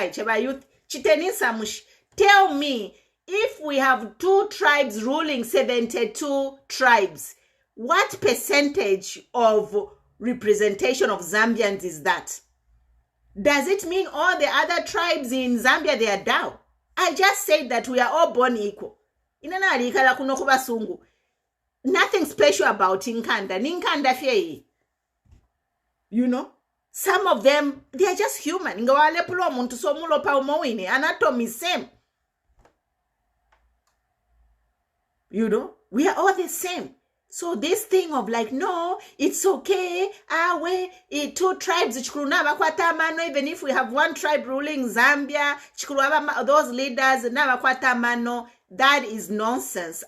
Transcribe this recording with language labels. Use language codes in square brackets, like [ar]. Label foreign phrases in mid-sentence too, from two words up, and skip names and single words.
[en] Tell me, if we have 2 tribes ruling 72 tribes, what percentage of representation of Zambians is that? Does it mean all the other tribes in Zambia, they are down? I just said that we are all born equal. Nothing special about Nkanda. [bem] Nkanda fye. [en] You know? Some of them, they are just human. Anatomy same. You know? We are all the same. So this thing of like, no, it's okay. Two tribes, even if we have one tribe ruling Zambia, those leaders, that is nonsense.